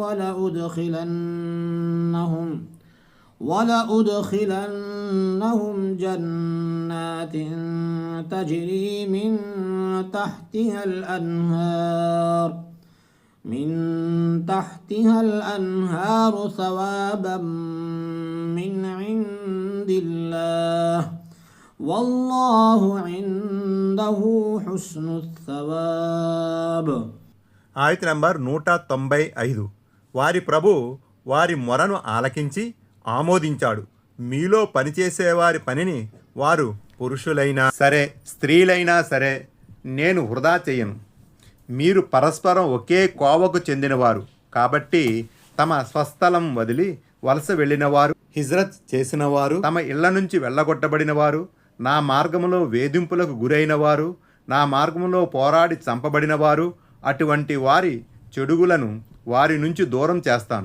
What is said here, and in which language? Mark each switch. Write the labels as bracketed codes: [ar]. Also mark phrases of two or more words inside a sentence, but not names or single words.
[ar] ولأدخلنهم جنات تجري من تحتها الأنهار ثوابا من عند الله والله عنده حسن الثواب. [te] ఆయత్ నంబర్ 195. వారి ప్రభు వారి మొరను ఆలకించి ఆమోదించాడు. మీలో పనిచేసేవారి పనిని వారు పురుషులైనా సరే స్త్రీలైనా సరే నేను వృధా చెయ్యను. మీరు పరస్పరం ఒకే కోవకు చెందినవారు కాబట్టి తమ స్వస్థలం వదిలి వలస వెళ్ళినవారు, హిజ్రత్ చేసినవారు, తమ ఇళ్ల నుంచి వెళ్ళగొట్టబడినవారు, నా మార్గములో వేధింపులకు గురైనవారు, నా మార్గములో పోరాడి చంపబడినవారు, అటువంటి వారి చెడుగులను వారి నుంచి దూరం చేస్తాను.